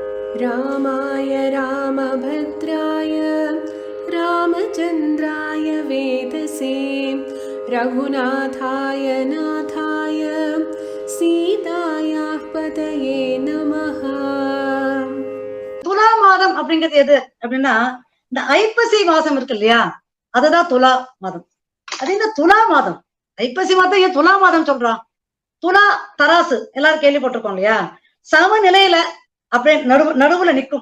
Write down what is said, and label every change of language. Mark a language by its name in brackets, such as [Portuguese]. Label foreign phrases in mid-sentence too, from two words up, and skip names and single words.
[Sanskrit] रामाय रामभद्राय रामचन्द्राय वेदसे रघुनाथाय नाथाय सीतायाः पतये नमः. [Tamil] துலா மாதம் அப்படிங்கிறது எது அப்படின்னா, இந்த ஐப்பசி மாசம் இருக்கு இல்லையா, அதுதான் துலா மாதம். அது இந்த துலா மாதம், ஐப்பசி மாதம் ஏன் துலா மாதம் சொல்றான்? துலா தராசு எல்லாரும் கேள்விப்பட்டிருக்கோம் இல்லையா, சமநிலையில அப்படியே நடுவுல நிற்கும்.